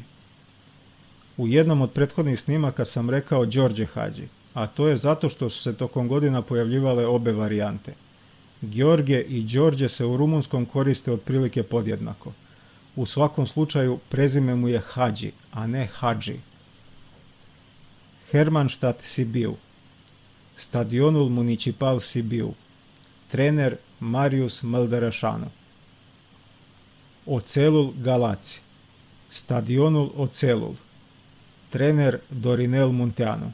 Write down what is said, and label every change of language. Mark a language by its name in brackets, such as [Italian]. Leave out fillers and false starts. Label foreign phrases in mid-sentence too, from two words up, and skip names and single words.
[Serbian] U jednom od prethodnih snimaka sam rekao Đorđe Hadži, a to je zato što su se tokom godina pojavljivale obe varijante. George i Đorđe se u rumunskom koriste otprilike podjednako. U svakom slučaju prezime mu je Hadži, a ne Hadži. Hermannstadt Sibiu. Stadionul Municipal Sibiu. Trener Marius Măldărășanu. Oțelul Galați. Stadionul Oțelul. Trener Dorinel Munteanu.